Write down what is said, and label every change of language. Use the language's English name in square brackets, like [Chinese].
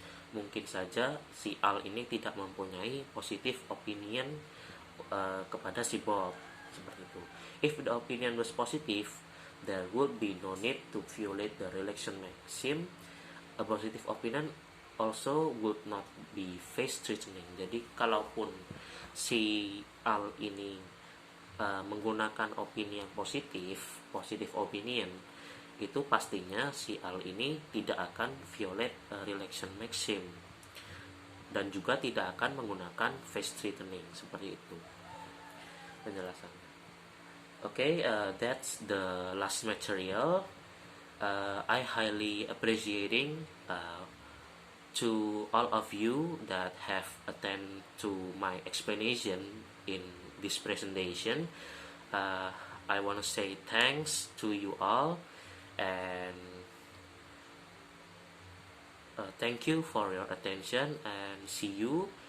[Indonesian] Mungkin saja si Al ini tidak mempunyai positive opinion kepada si Bob, seperti itu. [English] If the opinion was positive, there would be no need to violate the relation maxim. A positive opinion also would not be face threatening. [Indonesian] Jadi kalaupun si Al ini menggunakan opini yang positive opinion, itu pastinya si Al ini tidak akan violate relation maxim dan juga tidak akan menggunakan face threatening, seperti itu penjelasan. [English] Okay, that's the last material. I highly appreciating to all of you that have attended to my explanation in this presentation. I want to say thanks to you all, and thank you for your attention, and see you.